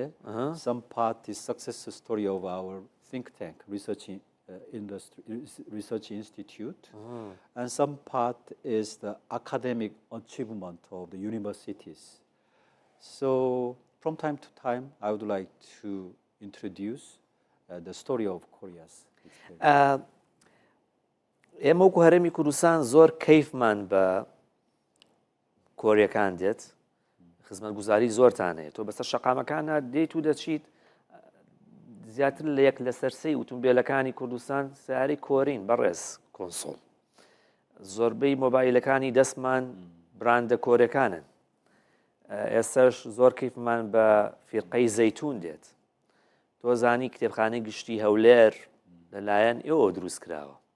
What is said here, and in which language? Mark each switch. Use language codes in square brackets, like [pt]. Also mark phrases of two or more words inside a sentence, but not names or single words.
[en] Some part is success story of our think tank, research institute. And some part is the academic achievement of the universities. So from time to time, I would like to introduce the story of Korea's experience. [ckb] ئێمە وەکو هەرێمی کوردستان زۆر کەیفمان بە کۆریەکان دێت خزمەتگوزاری زۆرتانەیە تۆ بەسەر شەقامەکانە دێیت و دەچیت زیاتر لە یەک لە سەرسەی ئۆتۆمبیلەکانی کوردستان سیارەی کۆرین بەڕێز کۆنسۆڵ زۆربەی مۆبایلەکانی دەستمان براندە کۆرەکانن ئێستاش زۆر کەیفمان بە فیرقەی زەیتون دێت تۆ زانی کتێبخانەی گشتی هەولێر لەلایەن ئێوە دروست کراوە